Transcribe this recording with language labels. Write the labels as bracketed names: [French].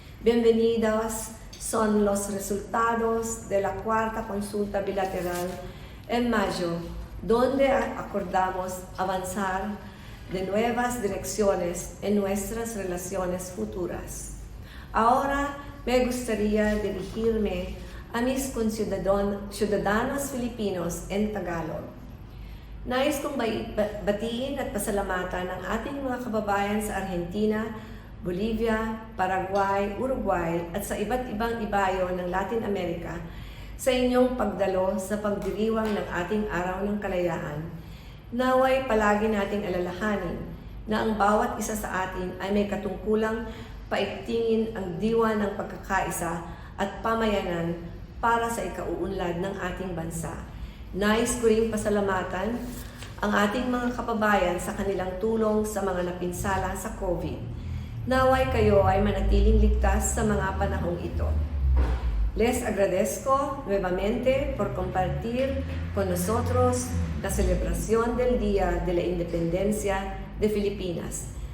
[Spanish] Bienvenidos son los resultados de la cuarta consulta bilateral en mayo, donde acordamos avanzar de nuevas direcciones en nuestras relaciones futuras. Ahora me gustaría dirigirme a mis conciudadanos Filipinos en Tagalog. [Filipino] Nais kong batiin at pasalamatan ang ating mga kababayan sa Argentina, Bolivia, Paraguay, Uruguay at sa iba't ibang ibayo ng Latin America sa inyong pagdalo sa pagdiriwang ng ating Araw ng Kalayaan. Naway palagi nating alalahanin na ang bawat isa sa atin ay may katungkulang paigtingin ang diwa ng pagkakaisa at pamayanan para sa ikauunlad ng ating bansa. Nais ko ring pasalamatan ang ating mga kababayan sa kanilang tulong sa mga napinsala sa COVID. Naway kayo ay manatiling ligtas sa mga panahong ito. [Spanish] Les agradezco nuevamente por compartir con nosotros la celebración del Día de la Independencia de Filipinas.